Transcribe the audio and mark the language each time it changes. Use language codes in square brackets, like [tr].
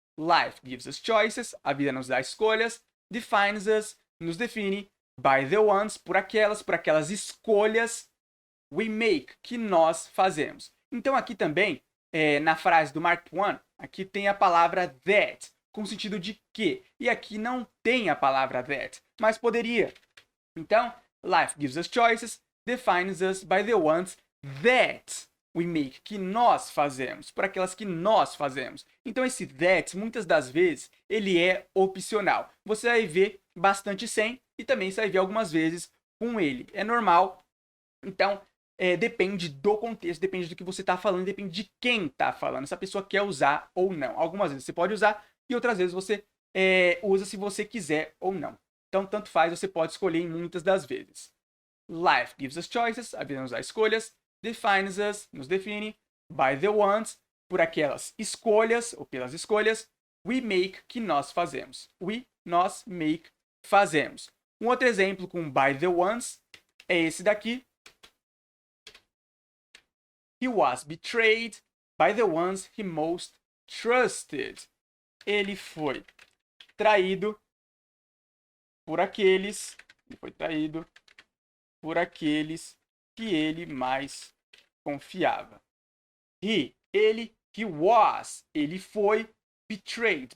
[en] Life gives us choices, [pt] a vida nos dá escolhas, [en] defines us, [pt] nos define, [en] by the ones, [pt] por aquelas escolhas, [en] we make, [pt] que nós fazemos. Então, aqui também, na frase do Mark I, aqui tem a palavra that, com o sentido de que. E aqui não tem a palavra that, mas poderia. Então, [en] life gives us choices, defines us by the ones that we make, [pt] que nós fazemos, por aquelas que nós fazemos. Então esse that, muitas das vezes, ele é opcional. Você vai ver bastante sem e também você vai ver algumas vezes com ele. É normal. Então, depende do contexto, depende do que você está falando, depende de quem está falando, se a pessoa quer usar ou não. Algumas vezes você pode usar e outras vezes você usa se você quiser ou não. Então, tanto faz, você pode escolher em muitas das vezes. [en] Life gives us choices, [pt] a vida nos dá escolhas. [en] Defines us, [pt] nos define. [en] By the ones, [pt] por aquelas escolhas ou pelas escolhas. [en] We make, [pt] que nós fazemos. We, nós, make, fazemos. Um outro exemplo com [en] by the ones [pt] é esse daqui. [en] He was betrayed by the ones he most trusted. [pt] Ele foi traído por aqueles. Ele foi traído por aqueles que ele mais confiava. Ele was, ele foi betrayed.